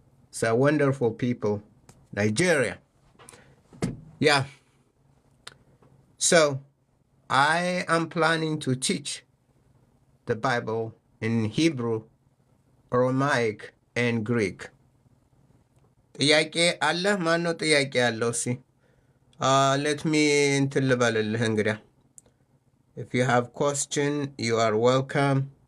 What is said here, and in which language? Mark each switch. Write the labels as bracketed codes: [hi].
[en] So wonderful people. Nigeria. Yeah. So I am planning to teach the Bible in Hebrew, Aramaic, and Greek. [am] ጥያቄ አለ? ማነው ጥያቄ ያለው? ሲ [en] let me [am] እንትን ልበልልህ እንግዲያ. [en] If you have question, you are welcome.